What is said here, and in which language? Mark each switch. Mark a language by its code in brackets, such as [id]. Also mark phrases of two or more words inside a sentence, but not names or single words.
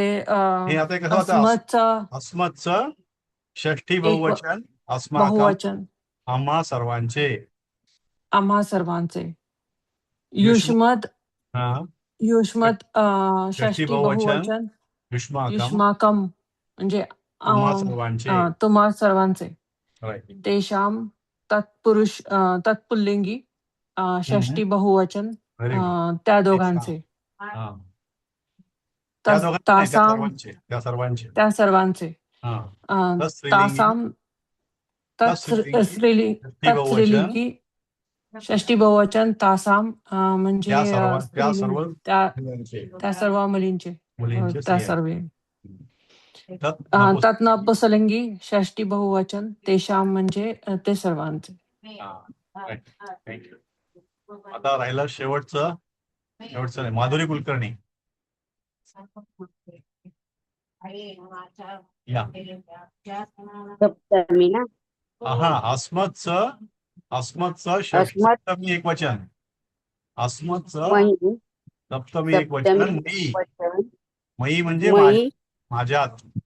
[mr] हे आता कसं होतं अस्मतचं षष्ठी बहुवचन अस्माकं बहुवचन आम्हा सर्वांचे युष्मत षष्ठी षष्ठी बहुवचन बहुवचन युष्माकं युष्माकं म्हणजे आम्हा सर्वांचे तुम्हा सर्वांचे राईट तेषां तत्पुल्लिंगी षष्ठी बहुवचन [en] Very good [mr] त्या दोघांचे त्या सर्वांचे त्या सर्वांचे तासां तत्स्त्रीलिंगी षष्ठी बहुवचन तासां म्हणजे त्या सर्व मुलींचे त्या सर्व तत् नपुंसकलिंगी षष्ठी बहुवचन तेषां म्हणजे ते सर्वांचे. आता राहिलं शेवटचं नाही माधुरी कुलकर्णी सप्तमी ना अस्मतचं सप्तमी एक वचन अस्मतचं सप्तमी एक वचन मयी म्हणजे माझ्यात